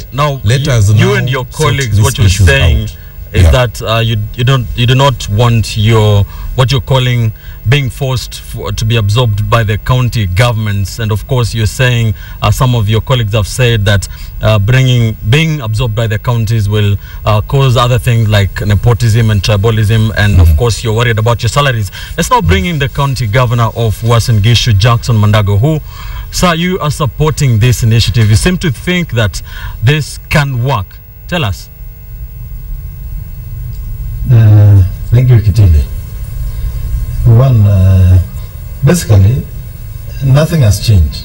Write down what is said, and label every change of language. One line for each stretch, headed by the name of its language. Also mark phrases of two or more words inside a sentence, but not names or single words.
English: Now, you and your colleagues, what you're saying is that you do not want what you're calling being forced to be absorbed by the county governments, and of course you're saying some of your colleagues have said that being absorbed by the counties will cause other things like nepotism and tribalism, and of course you're worried about your salaries. Let's now bring in the county governor of Uasin Gishu, Jackson Mandago, who, sir, you are supporting this initiative. You seem to think that this can work. Tell us. Thank you, Kitile. One, basically, nothing has changed.